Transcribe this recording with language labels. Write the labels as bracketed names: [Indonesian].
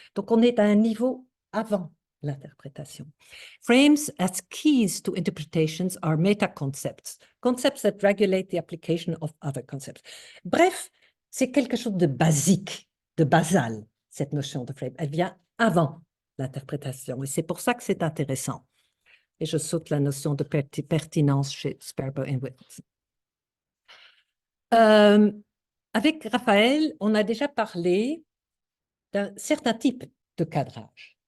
[French] Donc, on est à un niveau avant l'interprétation. [English] Frames as keys to interpretations are meta-concepts, concepts that regulate the application of other concepts. [French] Bref, c'est quelque chose de basique, de basal, cette notion de frame. Elle vient avant l'interprétation et c'est pour ça que c'est intéressant. Et je saute la notion de pertinence chez Sperber et Wills. Avec Raphaël, on a déjà parlé d'un certain type de cadrage.